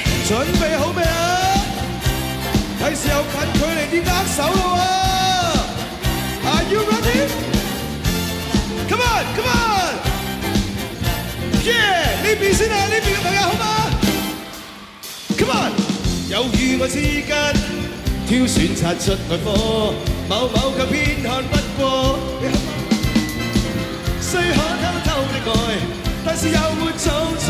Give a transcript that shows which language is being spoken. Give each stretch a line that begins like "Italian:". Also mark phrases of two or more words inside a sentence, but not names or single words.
Cantonese: 準備好未啊？係時候近距離啲握手咯喎 ！
English: Are you ready? Come on, come on! Yeah！
Cantonese: 呢邊先啊，呢邊嘅朋友好嗎 ？
English: Come on！
Cantonese: 有與我之間挑選擦出愛火，某某卻偏看不過。雖可偷偷的愛，但是又沒做錯。